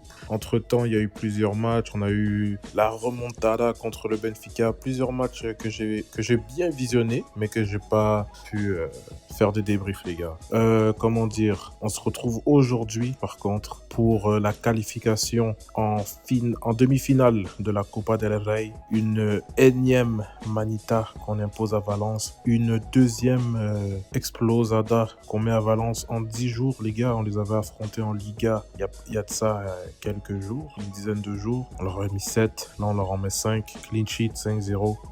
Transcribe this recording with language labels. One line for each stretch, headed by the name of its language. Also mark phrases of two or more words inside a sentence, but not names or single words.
French: Entre temps, il y a eu plusieurs matchs. On a eu la remontada contre le Benfica, plusieurs matchs que j'ai bien visionné, mais que j'ai pas pu faire de débrief les gars. Comment dire, on se retrouve aujourd'hui par contre pour la qualification en demi-finale de la Copa del Rey, une énième manita qu'on impose à Valence, une deuxième explosada qu'on met à Valence en 10 jours les gars. On les avait affrontés en Liga il y a de ça quelques jours, une dizaine de jours. On leur a mis 7, là on leur en met 5,
English: clean sheet
French: 5-0.